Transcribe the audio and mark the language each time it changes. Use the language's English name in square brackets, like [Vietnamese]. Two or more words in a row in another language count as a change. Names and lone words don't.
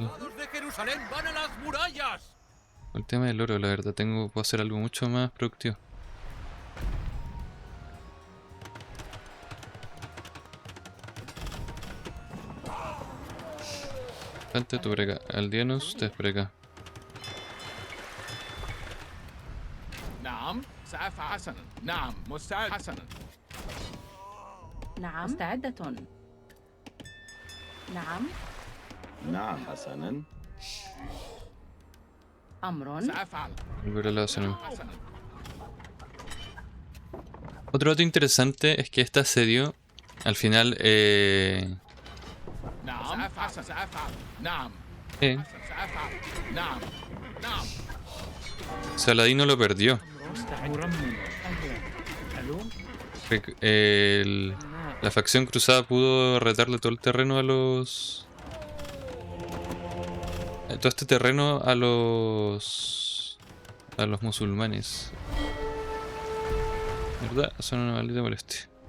[Spanish] ¡Soldados de Jerusalén van a las murallas! El tema del oro, la verdad. Puedo hacer algo mucho más productivo. Elefante, tú por acá. Aldeanos, ustedes por acá. [Arabic] نعم سأفعل حسنا نعم مستعد حسنا نعم مستعدة. نعم نعم حسنا. أمر. سأفعل [Spanish] Volver al lado hacia [Arabic] حسنا [Spanish] Otro dato interesante es que este asedio, al final, [Arabic] نعم سأفعل سأفعل نعم سأفعل نعم نعم [Spanish] Saladino lo perdió. [Arabic] مرمم. أهلا. ألو. [Spanish] La facción cruzada pudo retarle todo el terreno a los... todo este terreno a los musulmanes. ¿Verdad? Son una maldita molestia.